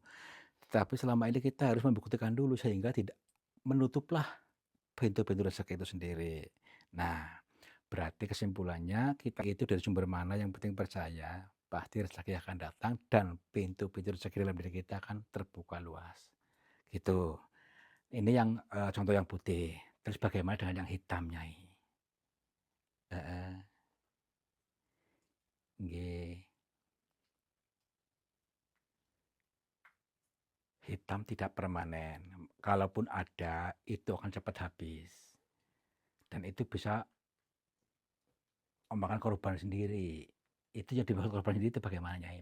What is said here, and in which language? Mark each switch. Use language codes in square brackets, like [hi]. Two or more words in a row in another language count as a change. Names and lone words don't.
[id] Tetapi selama ini kita harus membuktikan dulu sehingga tidak menutuplah pintu-pintu rezeki itu sendiri. Nah, berarti kesimpulannya kita itu dari sumber mana yang penting percaya, pasti rezeki akan datang dan pintu-pintu rezeki dalam diri kita akan terbuka luas. Gitu. Ini yang, contoh yang putih. Terus bagaimana dengan yang hitam, Nyai? Heeh, nggih. Hitam tidak permanen. Kalaupun ada, itu akan cepat habis. Dan itu bisa memakan korban sendiri. Itu yang dimaksud korban sendiri itu bagaimana, Nyai?